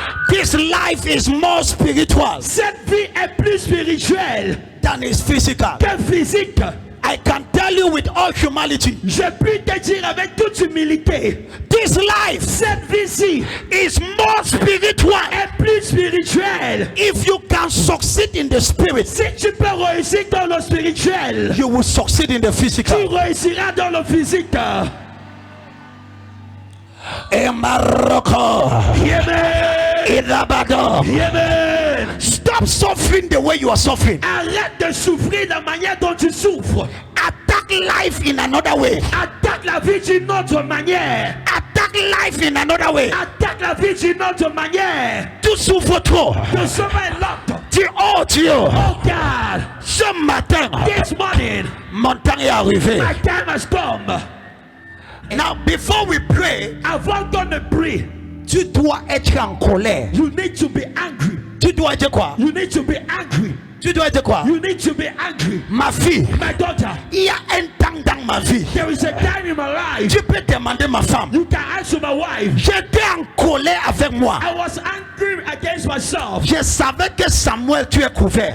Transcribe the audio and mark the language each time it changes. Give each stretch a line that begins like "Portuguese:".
English: This life is more spiritual
French: Cette vie est plus spirituelle
English: than is physical.
French: que physique.
English: I can tell you with all humility,
French: Je puis te dire avec toute humilité,
English: this life
French: cette vie-ci
English: is more spiritual.
French: est plus spirituelle.
English: If you can succeed in the spirit,
French: Si tu peux réussir dans le spirituel,
English: you will succeed in the
French: tu
English: physical.
French: réussiras dans le physique.
English: In Morocco, Amen. in Rabado, Amen. stop suffering the way you are suffering.
French: Arrête de souffrir de la manière dont tu souffres.
English: Attack life in another way.
French: Attaque la vie d'une autre manière.
English: Attack life in another way.
French: Attaque la vie d'une autre manière. Tu souffres trop. Le sommeil l'autre. Tu oh Dieu.
English: Oh God,
French: Ce matin,
English: this morning,
French: mon temps est arrivé.
English: my time has come. Now, before we pray,
French: Avant qu'on ne prie, tu dois être en colère.
English: you need to be angry.
French: Tu dois être quoi?
English: You need to be angry.
French: Tu dois être quoi?
English: You need to be angry.
French: Ma fille,
English: My daughter,
French: il y a un temps dans ma vie.
English: there is a time in my life.
French: Tu peux demander ma femme.
English: You can answer my wife.
French: J'étais en colère avec moi.
English: I was angry against myself.
French: Je savais que Samuel, tu es couvert.